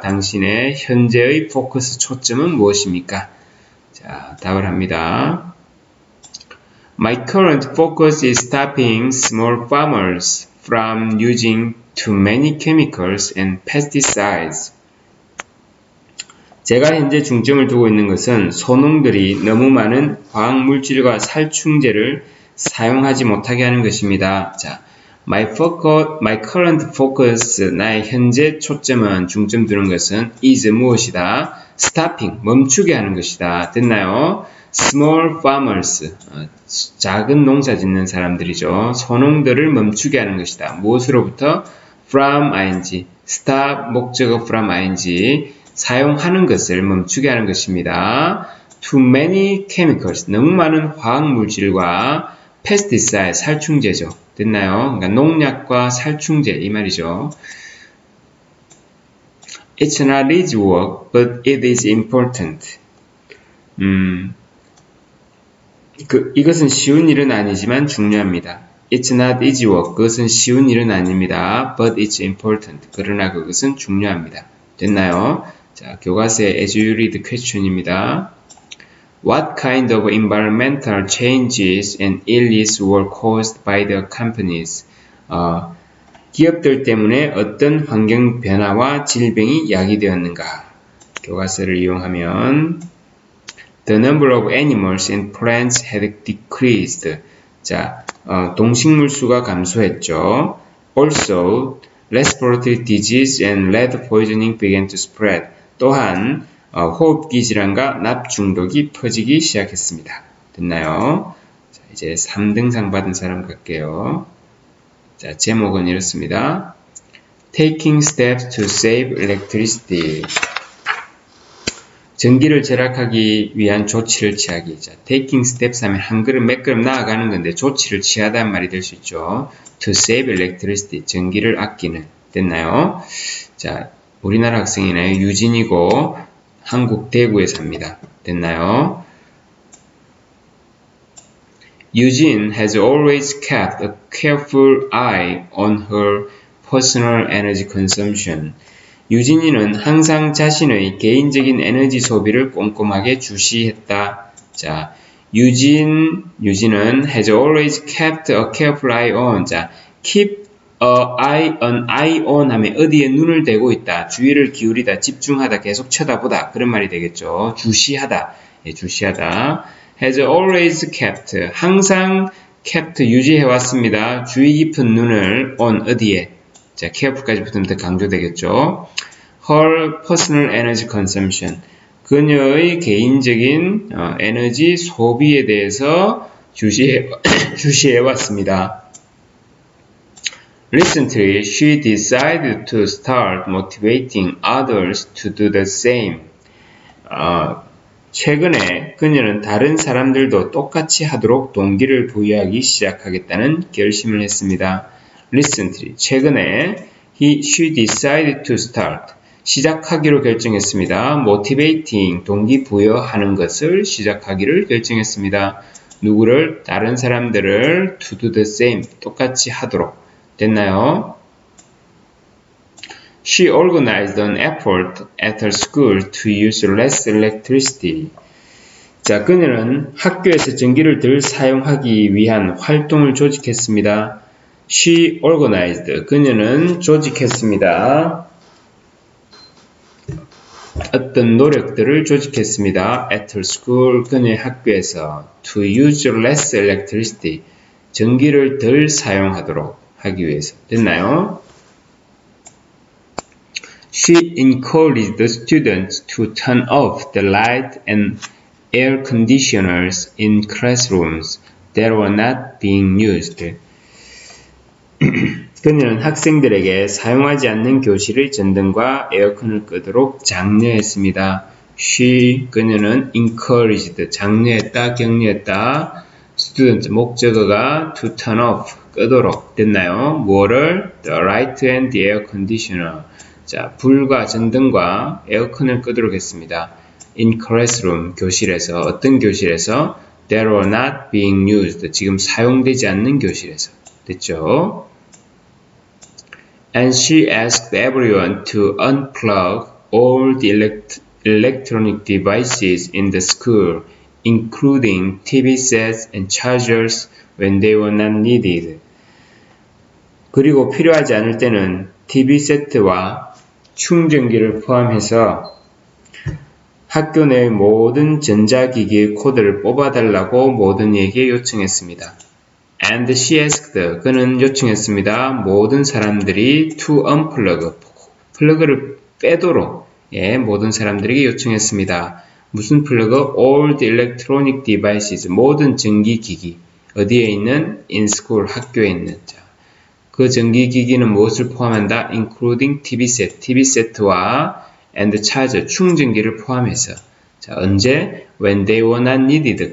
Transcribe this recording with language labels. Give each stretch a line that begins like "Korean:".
Korean: 당신의 현재의 포커스 초점은 무엇입니까? 자, 답을 합니다.
English: My current focus is stopping small farmers from using too many chemicals and pesticides.
Korean: 제가 현재 중점을 두고 있는 것은 소농들이 너무 많은 화학물질과 살충제를 사용하지 못하게 하는 것입니다. 자,
English: my current focus,
Korean: 나의 현재 초점은, 중점 두는 것은
English: is
Korean: 무엇이다?
English: stopping,
Korean: 멈추게 하는 것이다. 됐나요?
English: small farmers,
Korean: 작은 농사 짓는 사람들이죠. 소농들을 멈추게 하는 것이다. 무엇으로부터?
English: from ing,
Korean: stop 목적어 from ing, 사용하는 것을 멈추게 하는 것입니다.
English: too many chemicals,
Korean: 너무 많은 화학물질과
English: pesticide,
Korean: 살충제죠. 됐나요? 그러니까 농약과 살충제 이 말이죠.
English: It's not easy work, but it is important.
Korean: 이것은 쉬운 일은 아니지만 중요합니다.
English: It's not easy work.
Korean: 그것은 쉬운 일은 아닙니다.
English: But it's important.
Korean: 그러나 그것은 중요합니다. 됐나요? 자, 교과서의
English: as you read question입니다. What kind of environmental changes and ills were caused by the companies?
Korean: 기업들 때문에 어떤 환경 변화와 질병이 야기되었는가? 교과서를 이용하면
English: The number of animals and plants had decreased.
Korean: 자, 동식물 수가 감소했죠.
English: Also, respiratory disease and lead poisoning began to spread.
Korean: 또한 호흡기 질환과 납 중독이 퍼지기 시작했습니다. 됐나요? 자, 이제 3등상 받은 사람 갈게요. 자, 제목은 이렇습니다.
English: Taking steps to save electricity.
Korean: 전기를 절약하기 위한 조치를 취하기. 자,
English: taking steps
Korean: 하면 한 걸음 몇 걸음 나아가는 건데 조치를 취하다는 말이 될 수 있죠.
English: To save electricity.
Korean: 전기를 아끼는. 됐나요? 자, 우리나라 학생이네요. 유진이고 한국 대구에 삽니다. 됐나요?
English: Eugene has always kept a careful eye on her personal energy consumption.
Korean: 유진이는 항상 자신의 개인적인 에너지 소비를 꼼꼼하게 주시했다. 자, 유진은
English: has always kept a careful eye on.
Korean: 자, keep an eye on 하면 어디에 눈을 대고 있다. 주의를 기울이다, 집중하다, 계속 쳐다보다. 그런 말이 되겠죠. 주시하다. 예, 주시하다.
English: has always kept.
Korean: 항상
English: kept
Korean: 유지해왔습니다. 주의 깊은 눈을 on 어디에. 자, careful까지 붙으면 더 강조되겠죠.
English: Her personal energy consumption.
Korean: 그녀의 개인적인 에너지 소비에 대해서 주시해왔습니다.
English: Recently, she decided to start motivating others to do the same.
Korean: 최근에 그녀는 다른 사람들도 똑같이 하도록 동기를 부여하기 시작하겠다는 결심을 했습니다.
English: Recently,
Korean: 최근에
English: she decided to start,
Korean: 시작하기로 결정했습니다. Motivating, 동기부여하는 것을 시작하기를 결정했습니다. 누구를? 다른 사람들을
English: to do the same,
Korean: 똑같이 하도록. 됐나요?
English: She organized an effort at her school to use less electricity.
Korean: 자, 그녀는 학교에서 전기를 덜 사용하기 위한 활동을 조직했습니다.
English: She organized.
Korean: 그녀는 조직했습니다. 어떤 노력들을 조직했습니다.
English: At her school.
Korean: 그녀의 학교에서
English: to use less electricity.
Korean: 전기를 덜 사용하도록 하기 위해서. 됐나요?
English: She encouraged the students to turn off the light and air conditioners in classrooms that were not being used.
Korean: 그녀는 학생들에게 사용하지 않는 교실의 전등과 에어컨을 끄도록 장려했습니다. 그녀는 encouraged, 장려했다, 격려했다.
English: student,
Korean: 목적어가
English: to turn off,
Korean: 끄도록. 됐나요? 뭐를?
English: The light and the air conditioner.
Korean: 자, 불과 전등과 에어컨을 끄도록 했습니다.
English: In classroom,
Korean: 교실에서. 어떤 교실에서?
English: That were not being used.
Korean: 지금 사용되지 않는 교실에서. 됐죠?
English: And she asked everyone to unplug all the electronic devices in the school, including TV sets and chargers when they were not needed.
Korean: 그리고 필요하지 않을 때는 TV 세트와 충전기를 포함해서 학교 내 모든 전자기기의 코드를 뽑아달라고 모든 이에게 요청했습니다.
English: And she asked,
Korean: 그는 요청했습니다. 모든 사람들이
English: to unplug,
Korean: 플러그를 빼도록 모든 사람들에게 요청했습니다. 무슨 플러그?
English: All the electronic devices,
Korean: 모든 전기기기. 어디에 있는?
English: In school,
Korean: 학교에 있는. 그 전기기기는 무엇을 포함한다?
English: Including TV set, TV set와 and charger,
Korean: 충전기를 포함해서. 자, 언제?
English: When they were not needed.